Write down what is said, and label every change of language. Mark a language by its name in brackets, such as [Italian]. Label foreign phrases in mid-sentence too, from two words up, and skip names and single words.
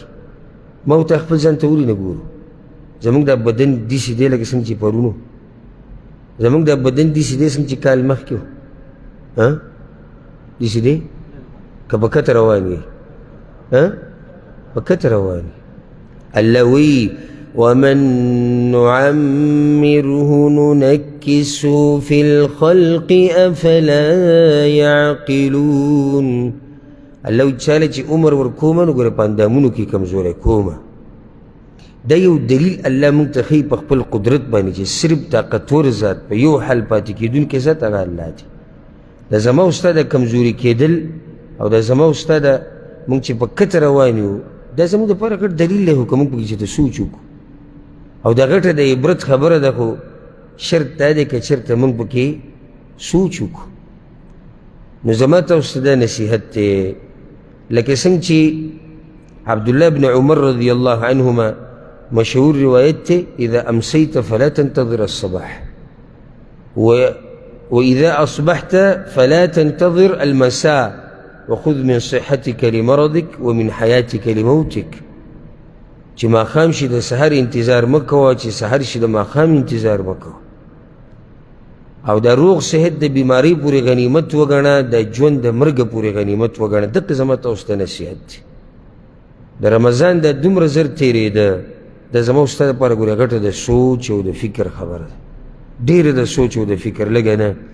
[Pashto] ما ورته خپل ځان ته ولې نه ګورو؟ زموږ دا بدن داسې دی لکه څنګه چې پرونو، زموږ دا بدن داسې دی څنګه چې کال مخکې و. داسې دی که په کته روان یې؟ په کته روان یې. الله وایي [Arabic] ومن نعمره ننكسه في الخلق افلا يعقلون. [Pashto] الله وایي چاله چې عمر ورکومه نو ګوره په اندامونو کې کمزوری کومه. دا یو دلیل الله موږ ته ښیي په خپل قدرت باندې چې صرف طاقتور ذات په یو حال پاتې کېدونکی ذات هغه الله دی. د زما او ستا د کمزوري کېدل او د زما او ستا د مونږ چې په کته روان یو دا زموږ دپاره ګډ دلیل دی خو که مونږ پکې چې ته سوچ وکړو او دا غټه د عبرت خبره ده خو شرط دا دی که چېرته مونږ پکې سوچ وکړو نو زما تاسو ته دا نصیحت دی لکه څنګه چې عبدالله بن عمر [Arabic] رضی الله عنهما [Pashto] مشهور روایت دی [Arabic] اذا امسیت فلا تنتظر الصباح وإذا أصبحت فلا تنتظر المساء وخذ من صحتك لمرضك ومن حياتك لموتك [Pashto] چې ماښام شي د سحر انتظار مه کوه چې سحر شي د ماښام انتظار مه کوه او دا روغ صحت د بیمارۍ پورې غنیمت وګڼه د ژوند د مرګه پورې غنیمت وګڼه دقه زما تاسو ته نصیحت دی د رمضان دا دومره زر تېرېده دا زما ستا دپاره ګوره غټه د سوچ او د فکر خبره ده ډېره د سوچ او د فکر لږه نه